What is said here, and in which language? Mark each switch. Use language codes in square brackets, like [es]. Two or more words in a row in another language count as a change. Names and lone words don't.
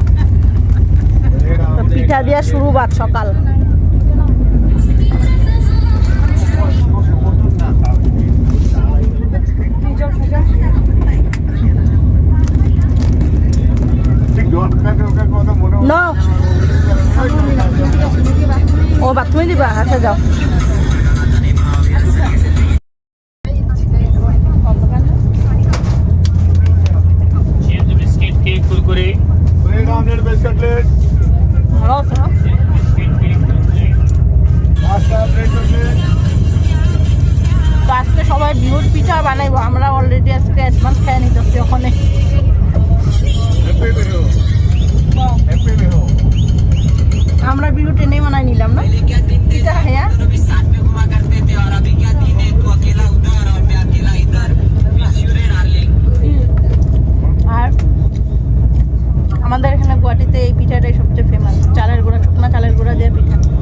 [bn] তো পিঠা দিয়া শুরু বাদ সকাল। No. ও ভাত তুমি দিবা? আচ্ছা যাও। [en] chips biscuit cake कुरकुरे bread omelette veg cutlet [bn] ভালো আছো? [en] biscuit cake कुरकुरे नाश्ता bread cutlet [bn] তো আজকে সবাই বিহুর পিঠা বানাইবো, আমরা অলরেডি আজকে অ্যাডভান্স খেয়ে নিতেছি ওখানে। [en] Happy Bihu Happy Bihu [bn] আমরা বিহু ট্রেনে বানাই নিলাম না পিঠা। হ্যাঁ আর আমাদের এখানে গুয়াহাটিতে এই পিঠাটাই সবচেয়ে ফেমাস, চালের গুঁড়া, শুকনা চালের গুঁড়া দিয়ে পিঠা।